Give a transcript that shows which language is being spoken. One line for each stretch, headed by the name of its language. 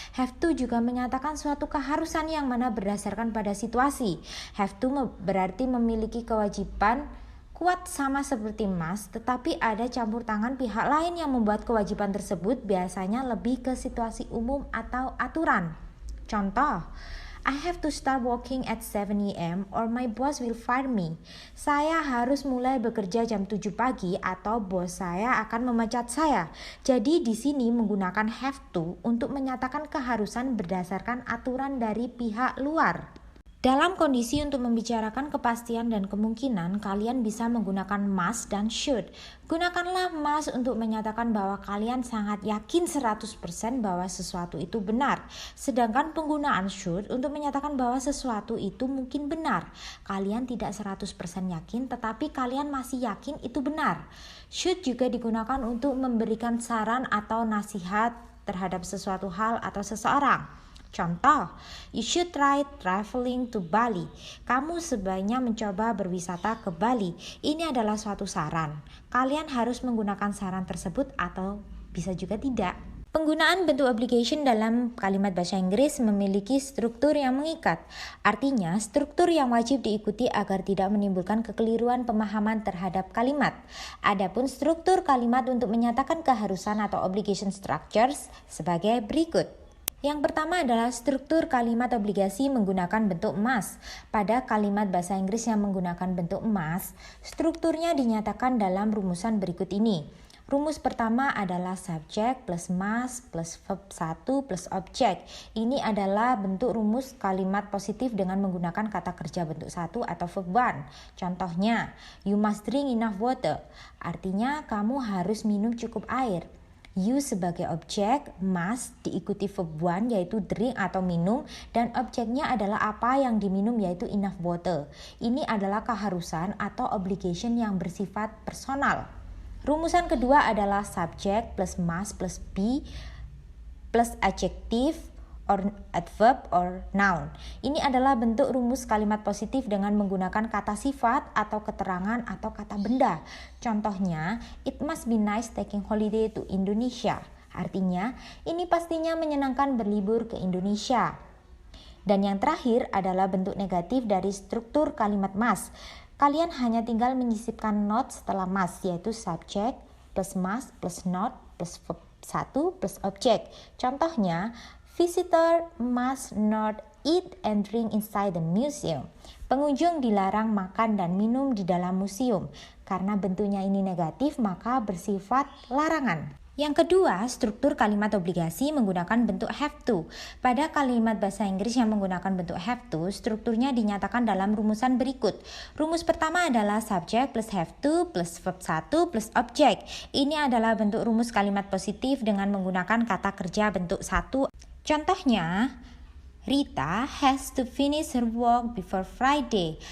Indonesian: Have to juga menyatakan suatu keharusan yang mana berdasarkan pada situasi. Have to berarti memiliki kewajiban kuat sama seperti must, tetapi ada campur tangan pihak lain yang membuat kewajiban tersebut biasanya lebih ke situasi umum atau aturan. Contoh,
English: I have to start working at 7 a.m. or my boss will fire me.
Indonesian: Saya harus mulai bekerja jam 7 pagi atau bos saya akan memecat saya. Jadi di sini menggunakan have to untuk menyatakan keharusan berdasarkan aturan dari pihak luar. Dalam kondisi untuk membicarakan kepastian dan kemungkinan, kalian bisa menggunakan must dan should. Gunakanlah must untuk menyatakan bahwa kalian sangat yakin 100% bahwa sesuatu itu benar. Sedangkan penggunaan should untuk menyatakan bahwa sesuatu itu mungkin benar. Kalian tidak 100% yakin, tetapi kalian masih yakin itu benar. Should juga digunakan untuk memberikan saran atau nasihat terhadap sesuatu hal atau seseorang. Contoh,
English: you should try traveling to Bali.
Indonesian: Kamu sebaiknya mencoba berwisata ke Bali. Ini adalah suatu saran. Kalian harus menggunakan saran tersebut atau bisa juga tidak. Penggunaan bentuk obligation dalam kalimat bahasa Inggris memiliki struktur yang mengikat. Artinya, struktur yang wajib diikuti agar tidak menimbulkan kekeliruan pemahaman terhadap kalimat. Adapun struktur kalimat untuk menyatakan keharusan atau
English: obligation structures
Indonesian: sebagai berikut. Yang pertama adalah struktur kalimat obligasi menggunakan bentuk must. Pada kalimat bahasa Inggris yang menggunakan bentuk must, strukturnya dinyatakan dalam rumusan berikut ini. Rumus pertama adalah
English: subject plus must plus verb 1 plus object.
Indonesian: Ini adalah bentuk rumus kalimat positif dengan menggunakan kata kerja bentuk 1 atau verb 1. Contohnya,
English: you must drink enough water.
Indonesian: Artinya kamu harus minum cukup air. You sebagai objek, must diikuti verb 1 yaitu drink atau minum, dan objeknya adalah apa yang diminum yaitu enough water. Ini adalah keharusan atau obligation yang bersifat personal. Rumusan kedua adalah
English: subject plus must plus be plus adjective or adverb or noun.
Indonesian: Ini adalah bentuk rumus kalimat positif dengan menggunakan kata sifat atau keterangan atau kata benda. Contohnya,
English: it must be nice taking holiday to Indonesia.
Indonesian: Artinya, ini pastinya menyenangkan berlibur ke Indonesia. Dan yang terakhir adalah bentuk negatif dari struktur kalimat must. Kalian hanya tinggal menyisipkan not setelah must, yaitu
English: subject plus must plus not plus verb 1 plus object.
Indonesian: Contohnya,
English: visitor must not eat and drink inside the museum.
Indonesian: Pengunjung dilarang makan dan minum di dalam museum. Karena bentuknya ini negatif, maka bersifat larangan. Yang kedua, struktur kalimat obligasi menggunakan bentuk have to. Pada kalimat bahasa Inggris yang menggunakan bentuk have to, strukturnya dinyatakan dalam rumusan berikut. Rumus pertama adalah
English: subject plus have to plus verb 1 plus object.
Indonesian: Ini adalah bentuk rumus kalimat positif dengan menggunakan kata kerja bentuk 1. Contohnya,
English: Rita has to finish her work before Friday.